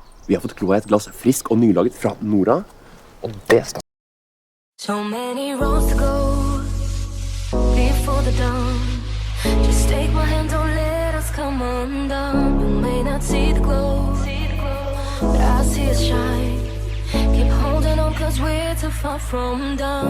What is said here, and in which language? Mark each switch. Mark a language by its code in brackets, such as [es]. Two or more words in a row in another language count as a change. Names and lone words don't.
[no] Vi har fått kloa et glass frisk og nylaget fra Nora, og det skal... [en] So many roads to go before the dawn. Just take my hand, don't let us come undone. You may not see the glow, but I see it shine. Keep holding on, cause we're too far from done.